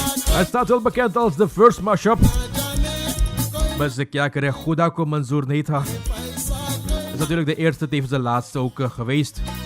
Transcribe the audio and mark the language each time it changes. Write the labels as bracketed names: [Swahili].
[Dutch] Hij staat wel bekend als de first mashup. [Hindi] बस क्या करें, खुदा को मंजूर नहीं था. [Dutch] Het is natuurlijk de eerste, tevens de laatste ook geweest.